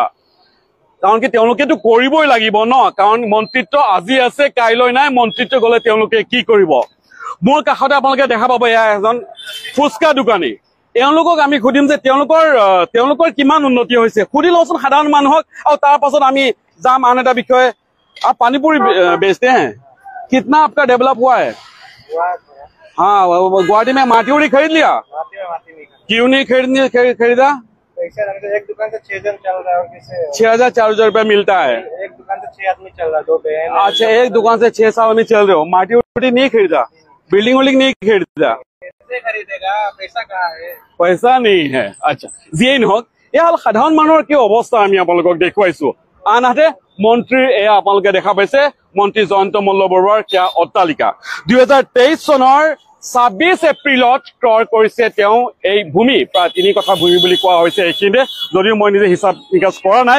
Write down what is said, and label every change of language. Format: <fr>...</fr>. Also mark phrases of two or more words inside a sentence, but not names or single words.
<as>কাৰণ কি তেওঁলোকেতো কৰিবই লাগিব ন কাৰণ মন্ত্ৰীত্ব আজি আছে কাইলৈ নাই মন্ত্ৰীত্ব গলে তেওঁলোকে কি কৰিব মোৰ কাষতে আপোনালোকে দেখা পাব এয়া এজন ফুচকা দোকানী তেওঁলোকক আমি খুদিম যে তেওঁলোকৰ কিমান উন্নতি হৈছে খুদি লওঁচোন সাধাৰণ মানুহক আৰু তাৰ পাছত আমি যাম আন এটা বিষয়ে</as> <hi>आप पानीपुरी बेचते हैं कितना आपका डेवलप हुआ है हाँ गुवाहाटी में माटी उड़ी खरीद लिया क्यों नहीं खरीदा एक दुकान से 6 जन चल रहा है और 6,400 रुपए मिलता है एक दुकान से 6 आदमी चल रहा है 2 बहन अच्छा एक दुकान से 6 आदमी चल रहे हो माटी उड़ी नहीं खरीदा बिल्डिंग विल्डिंग नहीं खरीदा खरीदेगा पैसा कहाँ है पैसा नहीं है अच्छा</hi> <as>যিয়ে নহওক এয়া হল সাধাৰণ মানুহৰ কি অৱস্থা আমি আপোনালোকক দেখুৱাইছো আনহাতে মন্ত্ৰীৰ এয়া আপোনালোকে দেখা পাইছে মন্ত্ৰী জয়ন্ত মল্ল বৰুৱাৰ কিয়া অট্টালিকা 2023 চনৰ 26 এপ্ৰিলত ক্ৰয় কৰিছে তেওঁ এই ভূমি প্ৰায় 3 কঠা ভূমি বুলি কোৱা হৈছে এইখিনিতে যদিও মই নিজে হিচাপ নিকাচ কৰা নাই</as>